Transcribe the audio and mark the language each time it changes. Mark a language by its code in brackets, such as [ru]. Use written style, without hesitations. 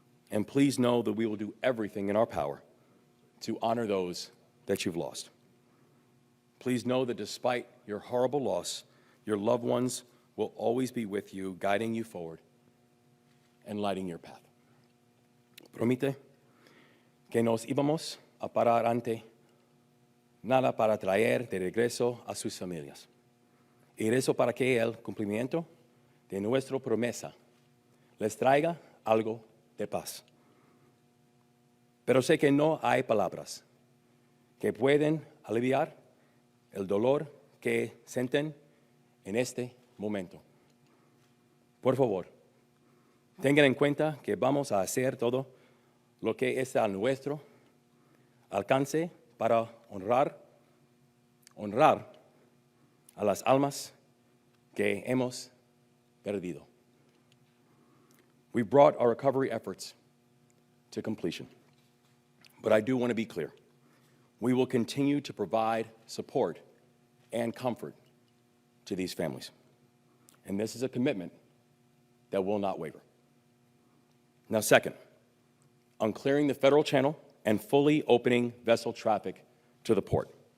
[en] And please know that we will do everything in our power to honor those that you've lost. Please know that despite your horrible loss, your loved ones will always be with you, guiding you forward and lighting your path. [es] Promete que nos íbamos a parar ante nada para traer de regreso a sus familias. Y eso para que el cumplimiento de nuestra promesa les traiga algo de paz. Pero sé que no hay palabras que pueden aliviar el dolor que sienten en este momento. Por favor, tengan en cuenta que vamos a hacer todo lo que está a nuestro alcance para honrar a las almas que hemos perdido. [en] We brought our recovery efforts to completion. But I do want to be clear. We will continue to provide support and comfort to these families. And this is a commitment that will not waver. Now, second, on clearing the federal channel and fully opening vessel traffic to the port.